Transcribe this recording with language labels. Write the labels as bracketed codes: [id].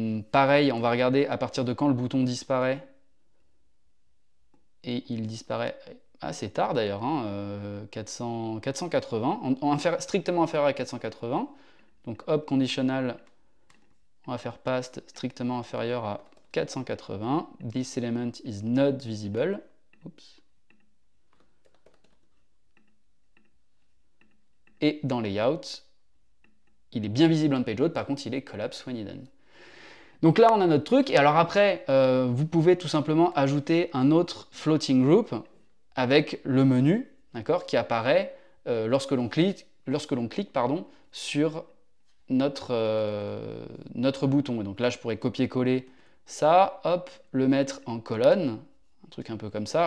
[fr] Pareil, on va regarder à partir de quand le bouton disparaît. Et il disparaît assez tard d'ailleurs, 480, strictement inférieur à 480. Donc hop, conditional, on va faire past strictement inférieur à 480. [en] This element is not visible. [fr] Oups. Et dans Layout, il est bien [en] visible on page load, [fr] par contre il est [en] collapse when hidden. [fr] Donc là, on a notre truc. Et alors après, vous pouvez tout simplement ajouter un autre floating group avec le menu, d'accord, qui apparaît lorsque l'on clique, sur notre bouton. Et donc là, je pourrais copier-coller ça, hop, le mettre en colonne, un truc un peu comme ça.